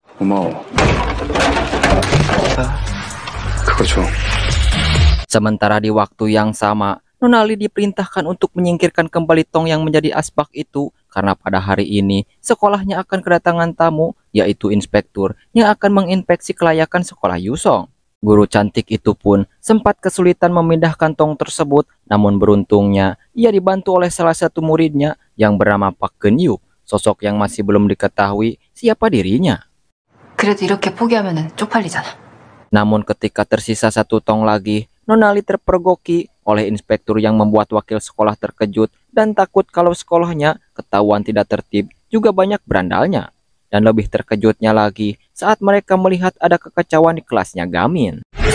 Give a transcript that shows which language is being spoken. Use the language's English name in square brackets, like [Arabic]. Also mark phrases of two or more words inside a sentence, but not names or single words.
[Indonesian] Sementara di waktu yang sama, Nonali diperintahkan untuk menyingkirkan kembali tong yang menjadi asbak itu karena pada hari ini sekolahnya akan kedatangan tamu, yaitu inspektur yang akan menginspeksi kelayakan sekolah Yusong. Guru cantik itu pun sempat kesulitan memindahkan tong tersebut, namun beruntungnya ia dibantu oleh salah satu muridnya yang bernama Pak Geun-yu, sosok yang masih belum diketahui siapa dirinya. [Korean] 그래도 이렇게 포기하면은 쪽팔리잖아. [Indonesian] Namun ketika tersisa satu tong lagi, Nonali terpergoki oleh inspektur yang membuat wakil sekolah terkejut dan takut kalau sekolahnya ketahuan tidak tertib, juga banyak berandalnya. Dan lebih terkejutnya lagi saat mereka melihat ada kekacauan di kelasnya Gamin.